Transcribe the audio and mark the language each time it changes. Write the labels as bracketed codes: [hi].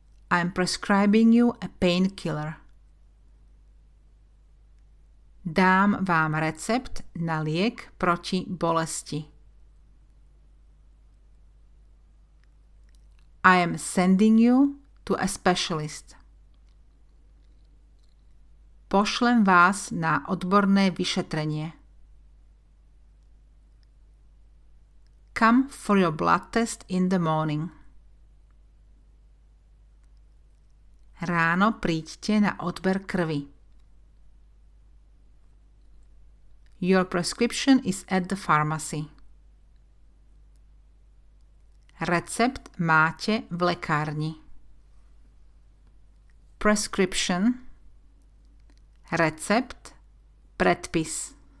[en] I'm prescribing you a painkiller. [sk] Dám vám recept na liek proti bolesti. [en] I am sending you to a specialist. [sk] Pošlem vás na odborné vyšetrenie. [en] Come for your blood test in the morning. [sk] Ráno príďte na odber krvi. [en] Your prescription is at the pharmacy. [sk] Recept máte v lekárni. Prescription. Recept. Predpis.